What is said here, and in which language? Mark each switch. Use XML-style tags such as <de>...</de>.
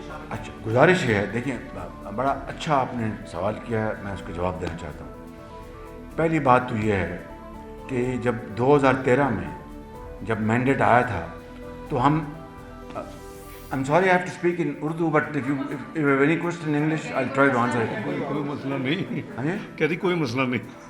<ur>اچھا, گزارش یہ ہے, دیکھیں بڑا اچھا آپ نے سوال کیا ہے, میں اس کا جواب دینا چاہتا ہوں. پہلی بات تو یہ ہے کہ جب 2013 میں جب مینڈیٹ آیا تھا تو ہم</ur> <en>I'm sorry I have to speak in Urdu, but if you have any question in English, I'll try to answer it.</en> <ur>کوئی مسئلہ نہیں, کہتی کوئی مسئلہ نہیں.</ur>